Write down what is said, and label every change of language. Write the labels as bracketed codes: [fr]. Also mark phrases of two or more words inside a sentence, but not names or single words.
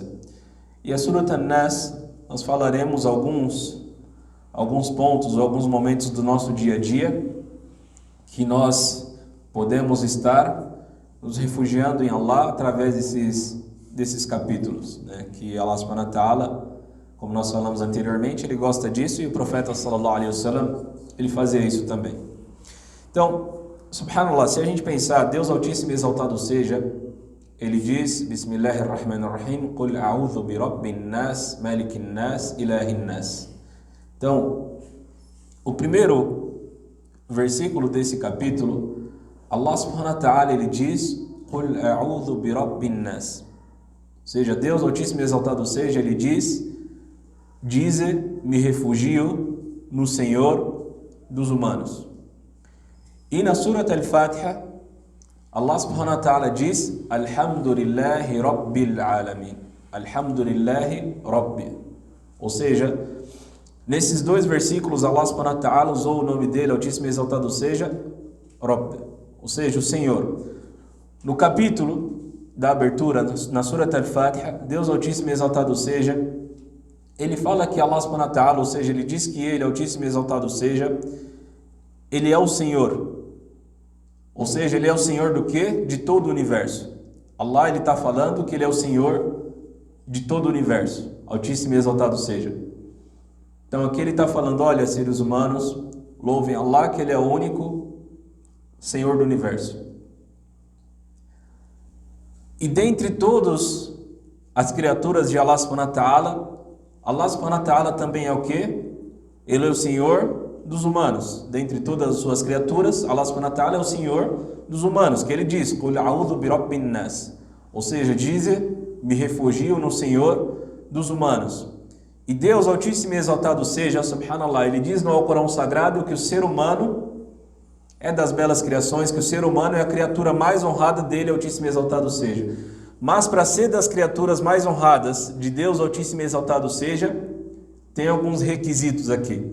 [pt] E a Surat An-Nas, nós falaremos alguns pontos, alguns momentos do nosso dia a dia, que nós podemos estar nos refugiando em Allah através desses capítulos, né? [ar] Que الله سبحانه وتعالى, [pt] como nós falamos anteriormente, ele gosta disso, e o profeta [ar] صلى الله عليه وسلم, [pt] ele fazia isso também. Então, subhanallah, se a gente pensar, Deus Altíssimo e Exaltado seja, ele diz, [ar] بسم الله الرحمن الرحيم قل أعوذ برب الناس ملك الناس إله الناس. [pt] Então, o primeiro versículo desse capítulo, [ar] الله سبحانه وتعالى, [pt] ele diz, [ar] قل أعوذ برب الناس. [pt] Ou seja, Deus Altíssimo e Exaltado seja, ele diz, dize, me refugio no Senhor dos humanos. E na Surat Al-Fatiha, Allah [ar] سبحانه وتعالى [pt] diz, [ar] الحمد لله رب العالمين. الحمد لله رب. [pt] Ou seja, nesses dois versículos, Allah [ar] سبحانه وتعالى [pt] usou o nome dele, Altíssimo e Exaltado seja, Rabb, ou seja, o Senhor. No capítulo da abertura, na Surat Al-Fatiha, Deus Altíssimo e Exaltado seja, ele fala que Allah [ar] سبحانه وتعالى, [pt] ou seja, ele diz que ele, Altíssimo e Exaltado seja, ele é o Senhor. Ou seja, ele é o Senhor do quê? De todo o universo. Allah, ele está falando que ele é o Senhor de todo o universo, Altíssimo e Exaltado seja. Então aqui ele está falando, olha, seres humanos, louvem Allah, que ele é o único Senhor do universo. E dentre todas as criaturas de Allah [ar] سبحانه وتعالى [pt] também é o quê? Ele é o Senhor dos humanos. Dentre todas as suas criaturas, Allah [ar] سبحانه وتعالى [pt] é o Senhor dos humanos, que ele diz, [ar] قل أعوذ برب الناس. [pt] Ou seja, dize, me refugio no Senhor dos humanos. E Deus Altíssimo e Exaltado seja, subhanallah, ele diz no Alcorão Sagrado que o ser humano é das belas criações, que o ser humano é a criatura mais honrada dele, Altíssimo e Exaltado seja. Mas para ser das criaturas mais honradas de Deus Altíssimo e Exaltado seja, tem alguns requisitos aqui.